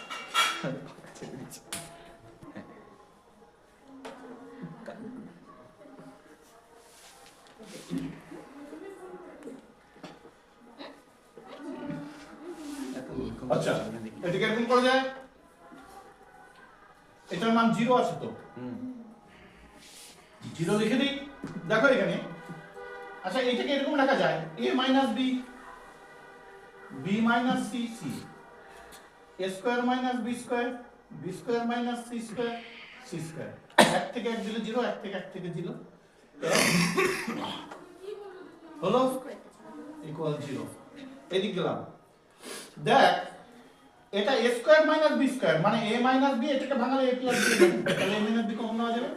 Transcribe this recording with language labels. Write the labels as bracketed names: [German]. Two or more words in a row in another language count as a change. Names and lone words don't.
[Bangla] আচ্ছা, এটাকে এরকম করা যায়? এটার মান 0 আছে তো, 0 লিখে দিই। দেখো এখানে, আচ্ছা এটাকে এরকম লেখা যায় a - b, b - c, c, a স্কয়ার - b স্কয়ার, b স্কয়ার - c স্কয়ার, c স্কয়ার। 1 থেকে 1 দিলে 0, 1 থেকে 1 থেকে 0 হলো ইকুয়াল 0। এদিক গেলাম। দেখ, এটা a স্কয়ার - b স্কয়ার মানে a - b, এটাকে ভাঙালে a + b, তাহলে a - b কমন নেওয়া যাবে।